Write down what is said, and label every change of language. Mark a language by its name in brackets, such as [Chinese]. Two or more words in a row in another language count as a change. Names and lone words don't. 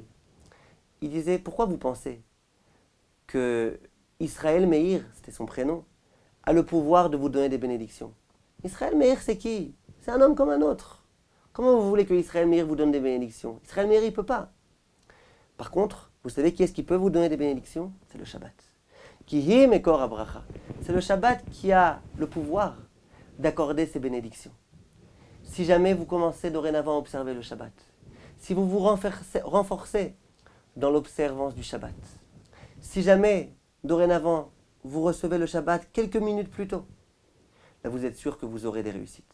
[French] Il disait, pourquoi vous pensez que Israël Meir, c'était son prénom, a le pouvoir de vous donner des bénédictions? Israël Meir, c'est qui? C'est un homme comme un autre. Comment vous voulez que Israël Meir vous donne des bénédictions? Israël Meir, il ne peut pas. Par contre, vous savez qui est-ce qui peut vous donner des bénédictions? C'est le Shabbat. [Hebrew] כי היא מקור הברכה. [French] C'est le Shabbat qui a le pouvoir d'accorder ces bénédictions. Si jamais vous commencez dorénavant à observer le Shabbat, si vous vous renforcez dans l'observance du Shabbat, si jamais dorénavant vous recevez le Shabbat quelques minutes plus tôt, là vous êtes sûr que vous aurez des réussites.